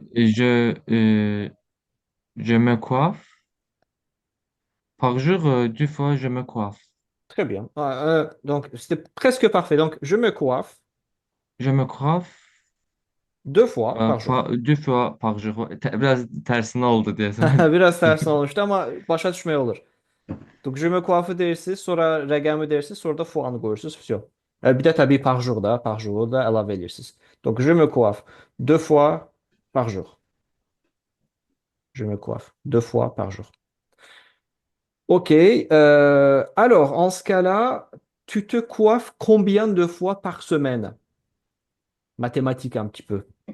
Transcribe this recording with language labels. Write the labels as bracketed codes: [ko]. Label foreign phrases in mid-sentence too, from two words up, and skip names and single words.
[fr] Et je me coiffe. Par jour, 2 fois, je me coiffe. Très bien. Donc, c'était presque parfait. Donc, je me coiffe Je me coiffe 2 fois par jour. 2 fois par jour. [tr] Biraz tersine oldu diye sen. [az] Biraz tersin olmuştu ama başa düşmək olur. [fr] Donc, je me coiffe [az] deyirsiniz, sonra rəqəmi deyirsiniz, sonra da fuanı qoyursunuz. Все. Bir də təbii [fr] par jour [az] da, [fr] par jour [az] da əlavə edirsiniz. [fr] Donc, je me coiffe 2 fois par jour. Je me coiffe 2 fois par jour. Ok. Alors, en ce cas-là, tu te coiffes combien de fois par semaine? Mathématiques un petit peu.